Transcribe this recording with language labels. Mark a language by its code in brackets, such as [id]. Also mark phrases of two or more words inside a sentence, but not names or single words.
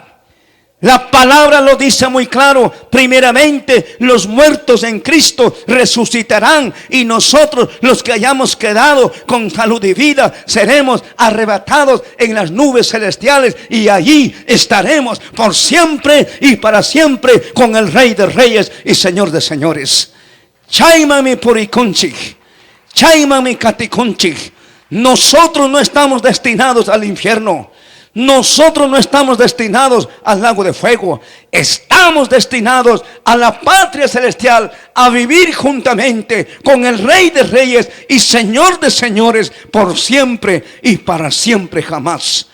[es] La palabra lo dice muy claro. Primeramente los muertos en Cristo resucitarán, y nosotros, los que hayamos quedado con salud y vida, seremos arrebatados en las nubes celestiales, y allí estaremos por siempre y para siempre con el Rey de Reyes y Señor de Señores. [qu] Chaimami purikunchik, chaimami katikunchik. [es] Nosotros no estamos destinados al infierno. Nosotros no estamos destinados al lago de fuego. Estamos destinados a la patria celestial, a vivir juntamente con el Rey de Reyes y Señor de Señores por siempre y para siempre jamás.